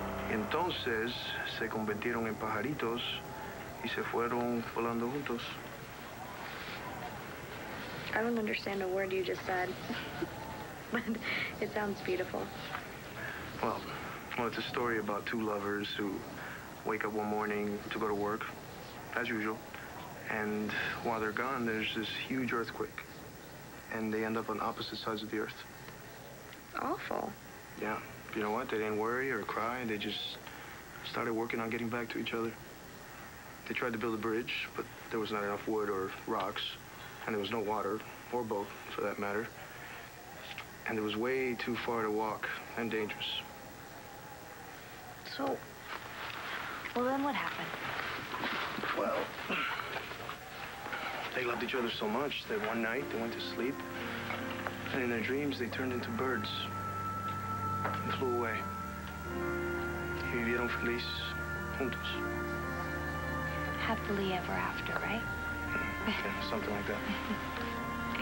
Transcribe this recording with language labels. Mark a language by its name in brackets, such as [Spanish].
[Spanish] Entonces se convirtieron en pajaritos y se fueron volando juntos. [English] I don't understand a word you just said. But it sounds beautiful. Well, it's a story about two lovers who wake up one morning to go to work, as usual, and while they're gone, there's this huge earthquake, and they end up on opposite sides of the earth. Awful. Yeah. You know what? They didn't worry or cry. They just started working on getting back to each other. They tried to build a bridge, but there was not enough wood or rocks, and there was no water, or boat, for that matter. And it was way too far to walk, and dangerous. So, well, then what happened? Well, they loved each other so much that one night they went to sleep, and in their dreams they turned into birds and flew away. [Spanish] Y vivieron feliz juntos. [English] Happily ever after, right? Yeah, something like that.